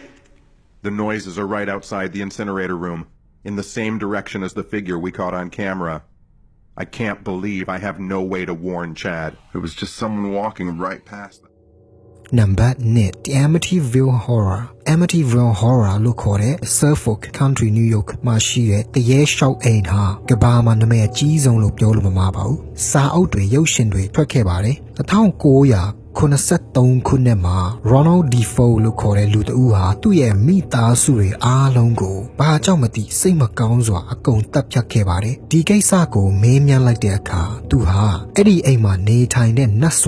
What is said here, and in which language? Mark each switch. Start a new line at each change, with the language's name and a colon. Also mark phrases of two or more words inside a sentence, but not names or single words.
English: The noises are right outside the incinerator room, in the same direction as the figure we caught on camera. I can't believe I have no way to warn Chad. It was just someone walking right past them.
Burmese: Number 9 The Amityville Horror Amityville Horror လို့ခေါ်တဲ့ Suffolk County New York မှာရှိတဲ့တရေလျှောက်အိမ်ဟာကမ္ဘာမှာနာမည်အကြီးဆုံးလို့ပြောလို့မမှားပါဘူးစာအုပ်တွေရုပ်ရှင်တွေထွက်ခဲ့ပါတယ်1983ခုနှစ်မှာ Ronald Defoe လို့ခေါ်တဲ့လူတဦးဟာသူ့ရဲ့မိသားစုတွေအားလုံးကိုဘာကြောင့်မသိစိတ်မကောင်းစွာအကုန်တပ်ဖြတ်ခဲ့ပါတယ်ဒီကိစ္စကိုမေးမြန်းလိုက်တဲ့အခါသူဟာအဲ့ဒီအိမ်မှာနေထိုင်တဲ့နတ်